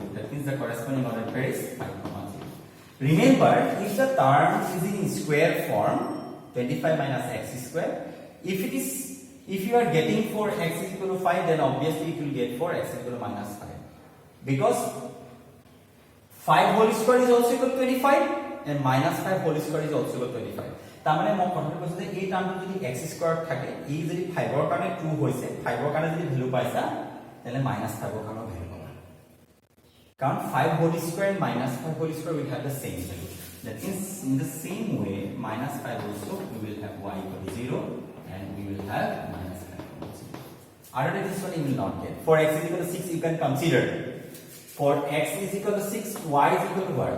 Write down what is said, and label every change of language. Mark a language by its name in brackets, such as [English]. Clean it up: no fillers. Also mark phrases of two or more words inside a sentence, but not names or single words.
[English] That means the corresponding order pair is 5, 0. Remember, if the term is in square form, 25 minus x square, if you are getting for x is equal to 5, then obviously it will get for x is equal to minus 5. Because 5 whole square is also equal to 25 and minus 5 whole square is also equal to 25. [Bangla] তার মানে [Assamese] মই কথাটো কৈছো [Bangla] যে এই টার্মটো যদি x স্কয়ার থাকে, এই যদি 5 এর কারণে 2 হইছে, 5 এর কারণে যদি ভ্যালু পাইছা তাহলে minus 5 এর কারণে ভ্যালু পাবা। [English] কারণ 5 whole square and minus 5 whole square will have the same value. That means in the same way minus 5 also we will have y equal to 0 and we will have minus 5 equal to 0. Already this one you will not get. For x is equal to 6 you can consider. For x is equal to 6, y is equal to what?